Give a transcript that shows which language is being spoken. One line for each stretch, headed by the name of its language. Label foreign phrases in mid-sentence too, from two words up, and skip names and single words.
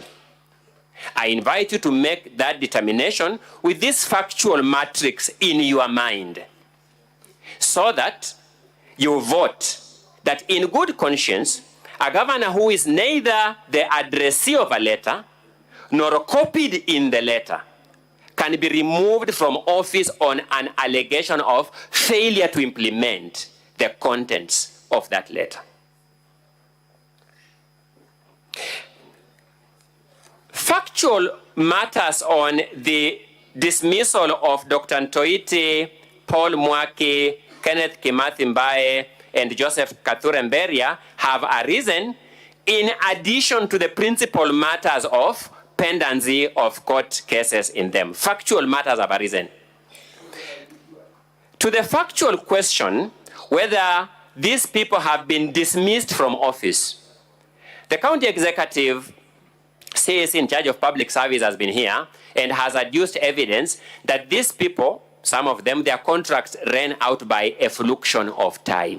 English: I invite you to make that determination with this factual matrix in your mind, so that you vote that in good conscience, a governor who is neither the addressee of a letter nor copied in the letter can be removed from office on an allegation of failure to implement the contents of that letter. Factual matters on the dismissal of Dr. Ntoiti, Paul Mwaki, Kenneth Kimathi Mbae, and Joseph Kathure Mberia have arisen in addition to the principal matters of pendency of court cases in them. Factual matters have arisen. To the factual question whether these people have been dismissed from office, the county executive says in charge of public service has been here and has adduced evidence that these people, some of them, their contracts ran out by effluxion of time.